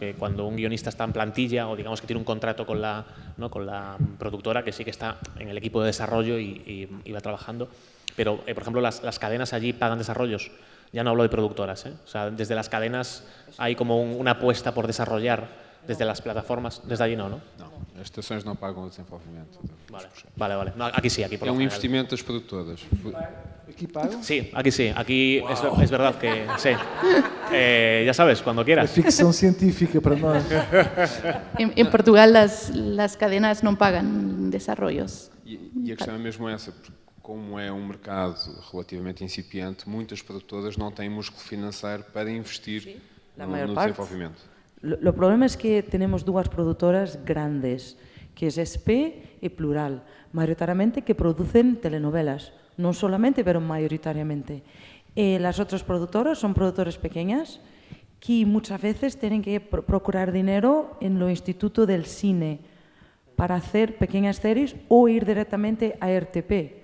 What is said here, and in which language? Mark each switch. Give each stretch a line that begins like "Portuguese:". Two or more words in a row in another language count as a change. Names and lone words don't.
Spanish: Que cuando un guionista está en plantilla o digamos que tiene un contrato con la productora, que sí que está en el equipo de desarrollo y va trabajando, pero por ejemplo las cadenas allí pagan desarrollos. Ya no hablo de productoras, ¿eh? O sea, desde las cadenas hay como una apuesta por desarrollar desde las plataformas, desde allí no, ¿no?
Portuguese: Não, as estações não pagam o desenvolvimento.
Spanish: Vale. No, aquí sí, aquí por
Portuguese: É
Spanish: lo
Portuguese: um
Spanish: general.
Portuguese: investimento das produtoras. Aqui pagam?
Spanish: Sí, aquí sí. Aquí es verdad que sí. Ya sabes, cuando
Portuguese: É
Spanish: quieras.
Portuguese: ficção científica para nós.
Spanish: En Portugal las cadenas no pagan desarrollos.
Portuguese: E a questão é mesmo essa, porque como é um mercado relativamente incipiente, muitas produtoras não têm músculo financeiro para investir
Spanish: la
Portuguese: no
Spanish: mayor parte.
Portuguese: desenvolvimento.
Spanish: Lo problema es que tenemos dos productoras grandes, que es SP y Plural, mayoritariamente que producen telenovelas, no solamente, pero mayoritariamente. Las otras productoras son productoras pequeñas que muchas veces tienen que procurar dinero en los institutos del cine para hacer pequeñas series o ir directamente a RTP.